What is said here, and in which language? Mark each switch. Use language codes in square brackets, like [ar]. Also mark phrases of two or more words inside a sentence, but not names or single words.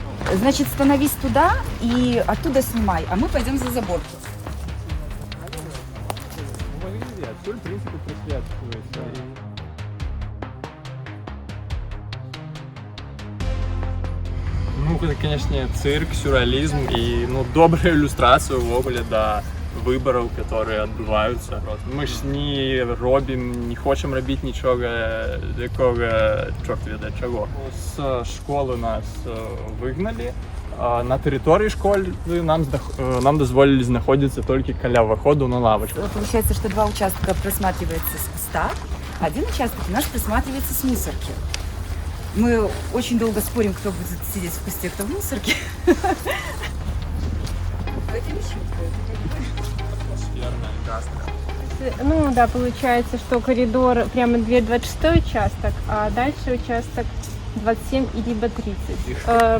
[ru] Значит, становись туда и оттуда снимай, а мы пойдем за заборки. Соль, в принципе, присвятствуется. Ну, это, конечно, цирк, сюрреализм и, ну, добрая иллюстрация [be] увогуле да выбораў, [ru] которые адбываюцца. [be] Мы ж не робім, не хочам рабіць нічога якога, чорт ведае чаго. З школы нас выгналі. На тэрыторыі школы нам дазволілі знаходзіцца толькі каля ўваходу на лавочку. [ru] Получается, что два участка просматривается с куста, а один участок у нас просматривается с мусорки. Мы очень долго спорим, кто будет сидеть в кусте, кто в мусорке. Ну да, получается, что коридор прямо дверь 26 участок, а дальше участок 27 и либо 30.